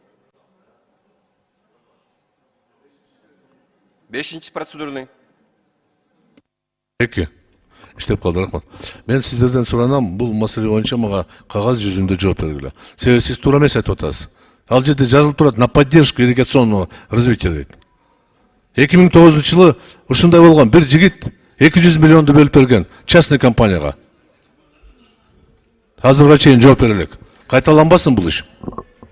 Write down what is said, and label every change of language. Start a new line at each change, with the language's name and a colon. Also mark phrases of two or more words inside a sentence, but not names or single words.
Kyrgyz: 5-чи процедураны. Эки. Иштеп калды, рахмат. Мен сиздерден суранам, бул маселе боюнча мага кагаз жүзүндө жооп бергиле. Себеби сиз туура эмес айтып атасыз. Ал жерде жазылып турат
Russian: на поддержку ирригационного развития
Kyrgyz: дейт. 2009-жылы ушундай болгон бир жигит 200 миллионду бөлүп берген частный компанияга. Азырга чейин жооп бере элек. Кайталанбасын бул иш.